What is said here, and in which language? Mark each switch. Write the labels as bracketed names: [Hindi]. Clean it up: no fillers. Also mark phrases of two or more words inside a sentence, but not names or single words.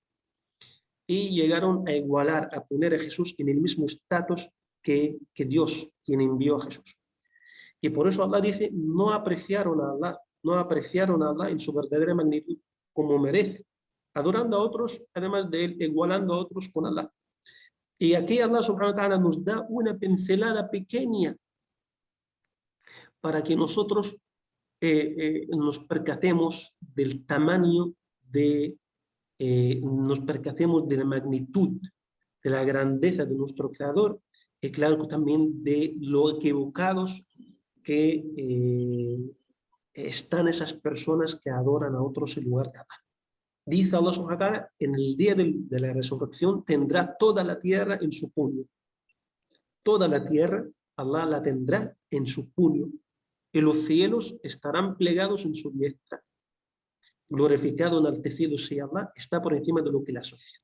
[Spanish] Y llegaron a igualar, a poner a Jesús en el mismo estatus que Dios, quien envió a Jesús. Y por eso Allah dice, no apreciaron a Allah en su verdadera magnitud como merece, adorando a otros, además de él, igualando a otros con Allah. Y aquí Allah [Arabic] سبحانه وتعالى [Spanish] nos da una pincelada pequeña para que nosotros nos percatemos del tamaño nos percatemos de la magnitud, de la grandeza de nuestro Creador, y claro también de lo equivocados que están esas personas que adoran a otros en lugar de Allah. Dice Allah [Arabic] سبحانه وتعالى, [Spanish] en el día de la resurrección tendrá toda la tierra en su puño. Toda la tierra, Allah la tendrá en su puño, y los cielos estarán plegados en su diestra. Glorificado, enaltecido sea Allah, está por encima de lo que le asocia.